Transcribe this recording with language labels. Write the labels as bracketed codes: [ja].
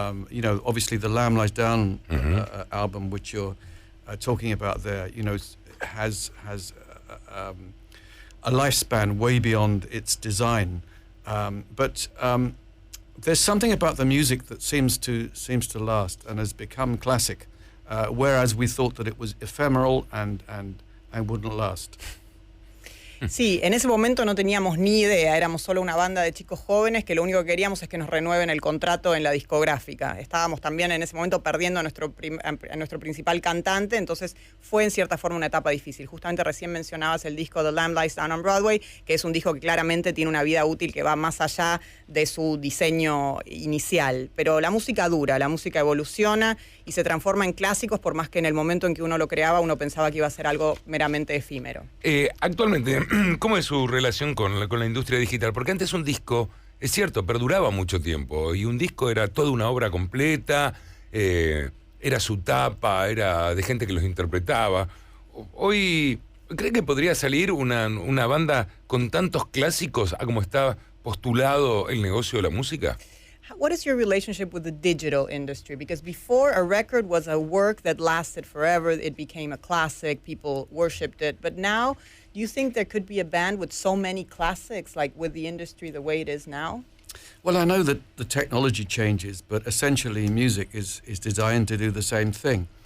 [en] You know, obviously the Lamb Lies Down album, which you're talking about there, you know, has a lifespan way beyond its design. But there's something about the music that seems to last and has become classic, whereas we thought that it was ephemeral and wouldn't last. [es] Sí, en ese momento no teníamos ni idea, éramos solo una banda de chicos jóvenes que lo único que queríamos es que nos renueven el contrato en la discográfica. Estábamos también en ese momento perdiendo a nuestro principal cantante, entonces fue en cierta forma una etapa difícil. Justamente recién mencionabas el disco The Lamb Lies Down on Broadway, que es un disco que claramente tiene una vida útil que va más allá de su diseño inicial. Pero la música dura, la música evoluciona y se transforma en clásicos, por más que en el momento en que uno lo creaba uno pensaba que iba a ser algo meramente efímero. Actualmente, ¿cómo es su relación con la industria digital? Porque antes un disco, es cierto, perduraba mucho tiempo y un disco era toda una obra completa, era su tapa, era de gente que los interpretaba. Hoy, ¿cree que podría salir una banda con tantos clásicos a como está postulado el negocio de la música? [en] What is your relationship with the digital industry? Because before, a record was a work that lasted forever. It became a classic. People worshipped it. But now, do you think there could be a band with so many classics, like with the industry the way it is now? Well, I know that the technology changes, but essentially music is designed to do the same thing.